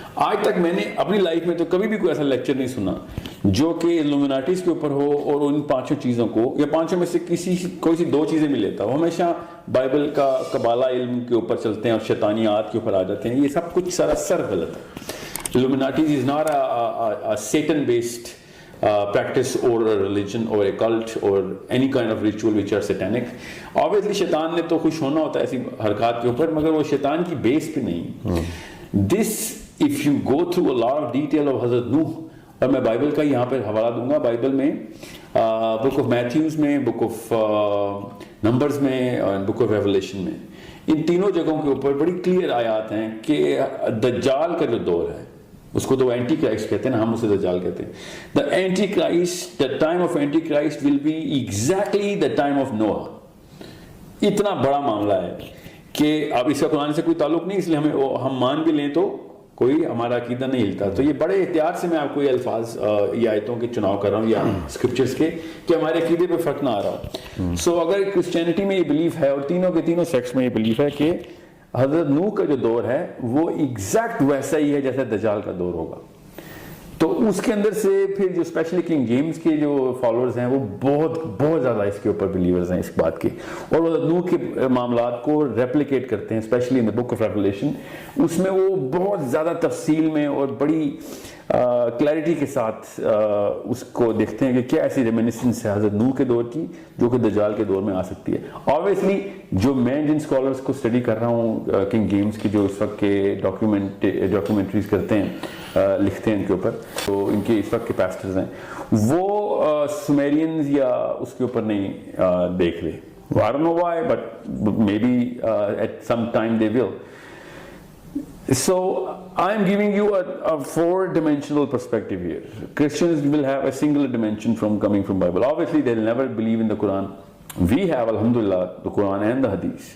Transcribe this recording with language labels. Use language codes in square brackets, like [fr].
[ur] آج تک میں نے اپنی لائف میں تو کبھی بھی کوئی ایسا لیکچر نہیں سنا جو کہ ایلومیناٹیز کے اوپر ہو اور ان 5 چیزوں کو یا 5 میں سے کوئی سی 2 چیزیں بھی لیتا. وہ ہمیشہ بائبل کا قبالہ علم کے اوپر چلتے ہیں اور شیطانیات کے اوپر آ جاتے ہیں. یہ سب کچھ سراسر غلط ہے. [en] Illuminatis is not a Satan-based practice or a religion or a cult or any kind of ritual which are satanic. [ur] Obviously شیطان نے تو خوش ہونا ہوتا ہے ایسی حرکات کے اوپر، مگر وہ شیطان کی بیس پہ نہیں. [en] This if you go through a lot of detail of [ur] حضرت نوح، اور میں بائبل کا یہاں پہ حوالہ دوں گا، بائبل میں بک آف میتھیوز میں، بک آف نمبرز میں اور بک آف ریولیشن میں، ان تینوں جگہوں کے اوپر بڑی کلیئر آیات ہیں کہ دجال کا جو دور ہے اس کو تو اینٹی کرائسٹ کہتے ہیں نا، ہم اسے دجال کہتے ہیں. [en] The antichrist, the time of antichrist will be exactly the time of نوح. [ur] اتنا بڑا معاملہ ہے کہ اب اس کا قرآن سے کوئی تعلق نہیں، اس لیے ہم مان بھی لیں تو کوئی ہمارا عقیدہ نہیں ہلتا. تو یہ بڑے احتیاط سے میں آپ کو یہ الفاظ یا آیتوں کے چناؤ کر رہا ہوں یا اسکرپچرز کے، کہ ہمارے عقیدے پہ فرق نہ آ رہا ہو. سو اگر کرسچینٹی میں یہ بلیف ہے اور تینوں کے تینوں سیکٹس میں یہ بلیف ہے کہ حضرت نوح کا جو دور ہے وہ ایگزیکٹ ویسا ہی ہے جیسے دجال کا دور ہوگا. تو اس کے اندر سے پھر جو اسپیشلی کنگ جیمز کے جو فالوورز ہیں وہ بہت زیادہ اس کے اوپر بلیورز ہیں اس بات کے، اور وہ نوح کے معاملات کو ریپلیکیٹ کرتے ہیں especially in the book of revelation. اس میں وہ بہت زیادہ تفصیل میں اور بڑی کلیئرٹی کے ساتھ اس کو دیکھتے ہیں کہ کیا ایسی ریمینسنس ہے حضرت نوح کے دور کی جو کہ دجال کے دور میں آ سکتی ہے. آبویسلی جو میں جن اسکالرس کو اسٹڈی کر رہا ہوں کنگ جیمز کی جو اس وقت کے ڈاکیومنٹریز کرتے ہیں، لکھتے ہیں ان کے اوپر، تو ان کے اس وقت کے پیسٹرز ہیں، وہ سومیرینز یا اس کے اوپر نہیں دیکھ رہے. [en] I don't know why, but maybe at some time they will. So I'm giving you a 4-dimensional perspective here. Christians will have a single dimension coming from Bible. Obviously they'll never believe in the Quran. We have, alhamdulillah, the Quran and the Hadith.